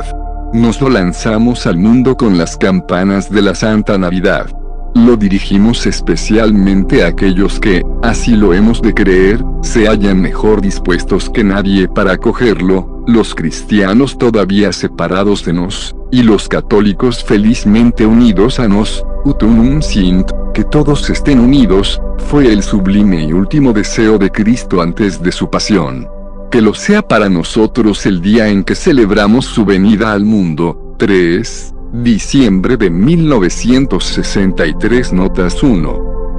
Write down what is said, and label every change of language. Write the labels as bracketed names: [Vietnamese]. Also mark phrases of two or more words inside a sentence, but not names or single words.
[Spanish] Nos lo lanzamos al mundo con las campanas de la Santa Navidad. Lo dirigimos especialmente a aquellos que, así lo hemos de creer, se hallan mejor dispuestos que nadie para acogerlo, los cristianos todavía separados de nos, y los católicos felizmente unidos a nos, [Latin] ut unum sint, [Spanish] que todos estén unidos, fue el sublime y último deseo de Cristo antes de su pasión. Que lo sea para nosotros el día en que celebramos su venida al mundo. 3. Diciembre de 1963. Notas 1.